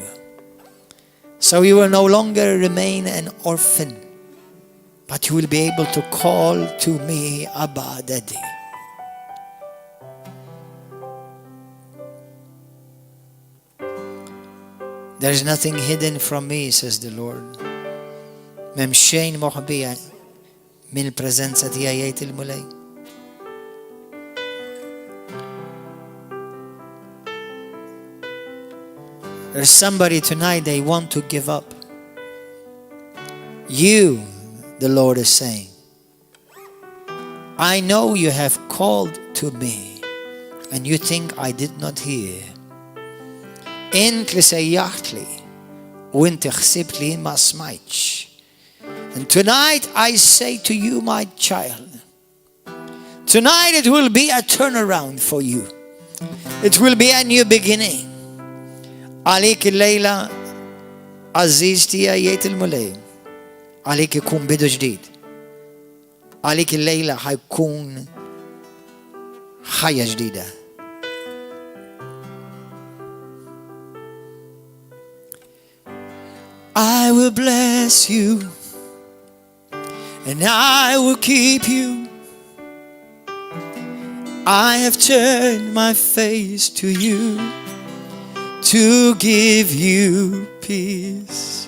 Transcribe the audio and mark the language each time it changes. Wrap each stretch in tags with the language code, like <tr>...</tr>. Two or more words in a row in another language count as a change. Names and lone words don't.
<en>So you will no longer remain an orphan, but you will be able to call to me, Abba, Daddy. There is nothing hidden from me, says the Lord.</en> <mt>Mem shein mochbiya min presenza tiegħi il-mulej.</mt> <en>There's somebody tonight, they want to give up. You, the Lord is saying, I know you have called to me and you think I did not hear.</en> <mt>Int li sejjaħtli u inti ħsibt li ma smajtx.</mt> <en>And tonight I say to you, my child, tonight it will be a turnaround for you. It will be a new beginning.</en> <mt>Għalik il-lejla Aziz tiegħi jgħid il-mulej, għalik ikun bidu ġdid. Għalik il-lejla ħajkun ħajja ġdida.</mt> <en>I will bless you and I will keep you. I have turned my face to you to give you peace.</en>